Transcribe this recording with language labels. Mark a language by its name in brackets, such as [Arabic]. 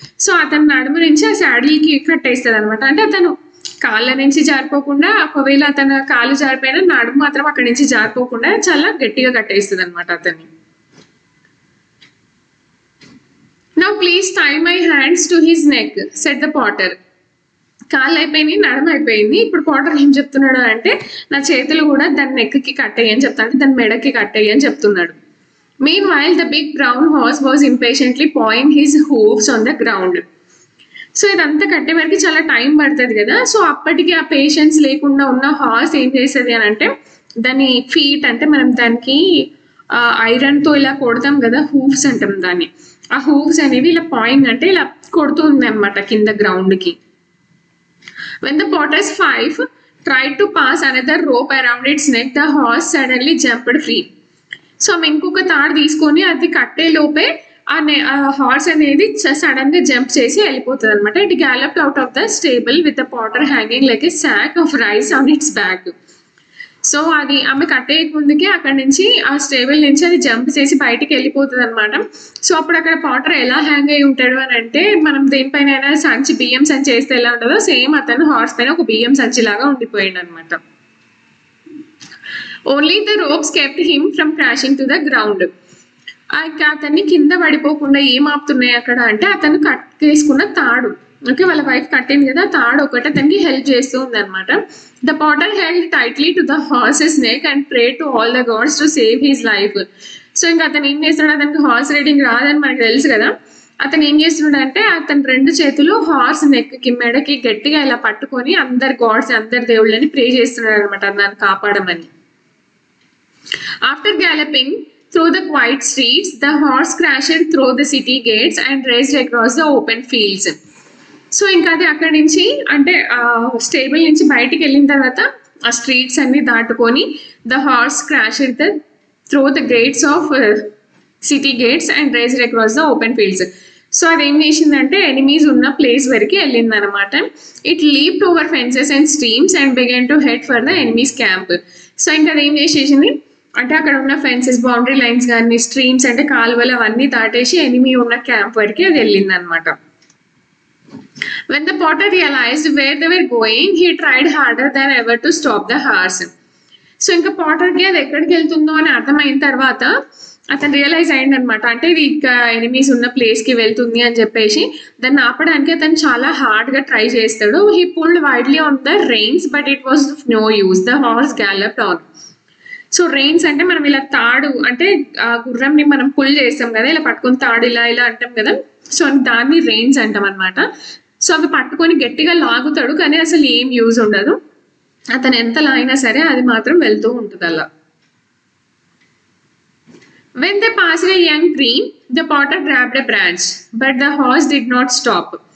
[Telugu] So అతని నడుము నుంచి ఆ saddle కి కట్టేస్తుంది అనమాట. అంటే అతను కాళ్ళ నుంచి జారిపోకుండా, ఒకవేళ అతను కాలు జారిపోయినా నడుము మాత్రం అక్కడి నుంచి జారిపోకుండా చాలా గట్టిగా కట్టేస్తుంది అనమాట అతన్ని. [English] Now please tie my hands to his neck, said the porter. [Telugu] కాళ్ళు అయిపోయింది, నడుము అయిపోయింది. ఇప్పుడు పోటర్ ఏం చెప్తున్నాడు అంటే నా చేతులు కూడా దాని నెక్కి కట్టేయి అని చెప్తాడు, దాని మెడకి కట్టేయి అని చెప్తున్నాడు. [English] Meanwhile the big brown horse was impatiently pawing his hooves on the ground. [Telugu] So ఇదంతా కట్టే వరకు చాలా టైం పడుతుంది కదా. సో అప్పటికి ఆ పేషెన్స్ లేకుండా ఉన్న హార్స్ ఏం చేస్తుంది అని అంటే దాని ఫీట్, అంటే మనం దానికి ఐరన్ తో ఇలా కొడతాం కదా, హూవ్స్ అంటాం దాన్ని. ఆ హూవ్స్ అనేవి ఇలా పాయింగ్ అంటే ఇలా కొడుతుంది అనమాట కింద గ్రౌండ్ కి. [English] When the potter's wife tried to pass another rope around its neck, the horse suddenly jumped free. [Telugu] So ఆమె ఇంకొక తాడు తీసుకొని అది కట్టే లోపే ఆ హార్స్ అనేది సడన్ గా జంప్ చేసి వెళ్ళిపోతుంది అనమాట. [English] It galloped out of the stable with the potter hanging like a sack of rice on its back. [Telugu] So అది ఆమె కట్టేయ ముందుకే అక్కడ నుంచి ఆ స్టేబుల్ నుంచి అది జంప్ చేసి బయటికి వెళ్ళిపోతుంది అనమాట. సో అప్పుడు అక్కడ పాటర్ ఎలా హ్యాంగ్ అయి ఉంటాడు అని అంటే, మనం దేనిపైన సంచి, బియ్యం సంచి వేస్తే ఎలా ఉంటుందో సేమ్ అతను హార్స్ పైన ఒక బియ్యం సంచి లాగా ఉండిపోయాడు అనమాట. [English] Only the ropes kept him from crashing to the ground. [Telugu] అతన్ని కింద పడిపోకుండా ఏం ఆపుతున్నాయి అక్కడ అంటే అతను కట్టేసుకున్న తాడు. ఓకే, వాళ్ళ వైఫ్ కట్టింది కదా, తాడు ఒకటి అతనికి హెల్ప్ చేస్తూ ఉంది అనమాట. [English] The potter held tightly to the horse's neck and pray to all the gods to save his life. [Telugu] So ఇంకా అతను ఏం చేస్తున్నాడు, అతనికి హార్స్ రైడింగ్ రాదని మనకు తెలుసు కదా. అతను ఏం చేస్తున్నాడు అంటే అతను రెండు చేతులు హార్స్ నెక్ కి, మెడకి గట్టిగా ఇలా పట్టుకొని అందరు గాడ్స్, అందరు దేవుళ్ళని ప్రే చేస్తున్నాడు అనమాట, నన్ను కాపాడమని. [English] After galloping through the quiet streets, the horse crashed through the city gates and raced across the open fields. [Telugu] So ఇంకా అది అక్కడి నుంచి అంటే స్టేబుల్ నుంచి బయటికి వెళ్ళిన తర్వాత ఆ స్ట్రీట్స్ అన్ని దాటుకొని [English] The horse crashed the through the gates of city gates and raced across the open fields. [Telugu] So అది ఏం చేసిందంటే ఎనిమీస్ ఉన్న ప్లేస్ వరకు వెళ్ళింది అనమాట. [English] It leaped over fences and streams and began to head for the enemy's camp. [Telugu] So ఇంకా అది ఏం చేసేసింది అంటే అక్కడ ఉన్న ఫెన్సెస్, బౌండరీ లైన్స్ కానీ, స్ట్రీమ్స్ అంటే కాలువలు అవన్నీ దాటేసి ఎనిమీ ఉన్న క్యాంప్ వరకు అది వెళ్ళింది అనమాట. [English] When the potter realized where they were going, he tried harder than ever to stop the horse. [Telugu] So ఇంకా పాటర్కి అది ఎక్కడికి వెళ్తుందో అని అర్థమైన తర్వాత అతను రియలైజ్ అయ్యింది అనమాట, అంటే ఇది ఇంకా ఎనిమీస్ ఉన్న ప్లేస్కి వెళ్తుంది అని చెప్పేసి దాన్ని ఆపడానికి అతను చాలా హార్డ్గా ట్రై చేస్తాడు. [English] He pulled widely on the reins but it was no use. The horse galloped on. [Telugu] So rains అంటే మనం ఇలా తాడు అంటే గుర్రంని మనం పుల్ చేస్తాం కదా, ఇలా పట్టుకొని తాడు ఇలా ఇలా అంటాం కదా, సో దాన్ని రెయిన్స్ అంటాం అనమాట. సో అవి పట్టుకొని గట్టిగా లాగుతాడు కానీ అసలు ఏం యూజ్ ఉండదు, అతను ఎంత లాగినా సరే అది మాత్రం వెళ్తూ ఉంటుంది అలా. [English] When they passed a young tree, the potter grabbed a branch, but the horse did not stop.